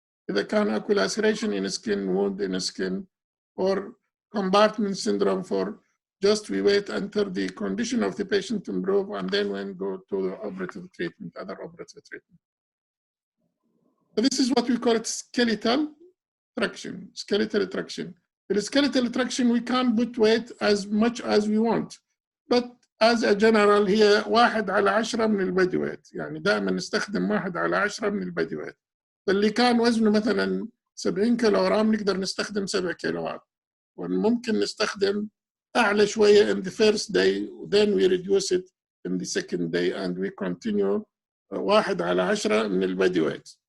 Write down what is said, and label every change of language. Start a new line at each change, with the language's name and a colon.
Arabic: إذا كان أكو
English: laceration in skin, wound in skin, or compartment syndrome for just we wait until the condition of the patient improve and then when go to the operative treatment, other operative treatment. So this is what we call it skeletal traction. The skeletal traction we can't put weight as much as we want, but as a general
Arabic: هي 1/10 من البادي ويت. يعني دائما نستخدم 1/10 من البادي ويت. فاللي كان وزنه مثلا 70 كيلوغرام نقدر نستخدم 7 كيلوات. وممكن نستخدم أعلى شوية
English: in the first day, then we reduce it in the second day, and we continue
Arabic: 1/10 من البادي ويت.